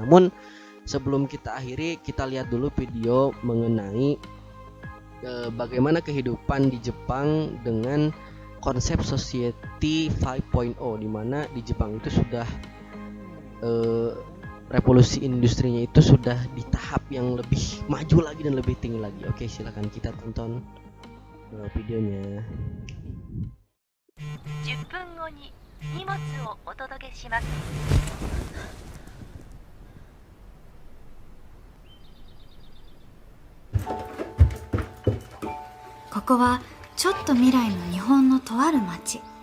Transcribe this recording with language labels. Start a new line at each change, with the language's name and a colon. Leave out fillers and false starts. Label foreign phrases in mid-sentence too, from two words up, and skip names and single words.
Indonesian: Namun sebelum kita akhiri, kita lihat dulu video mengenai bagaimana kehidupan di Jepang dengan konsep society 5.0, di mana di Jepang itu sudah revolusi industrinya itu sudah di tahap yang lebih maju lagi dan lebih tinggi lagi. Oke, silakan kita tonton videonya.
Japanese: 10 分後に荷物をお届けします。ここはちょっと未来の日本のとある町。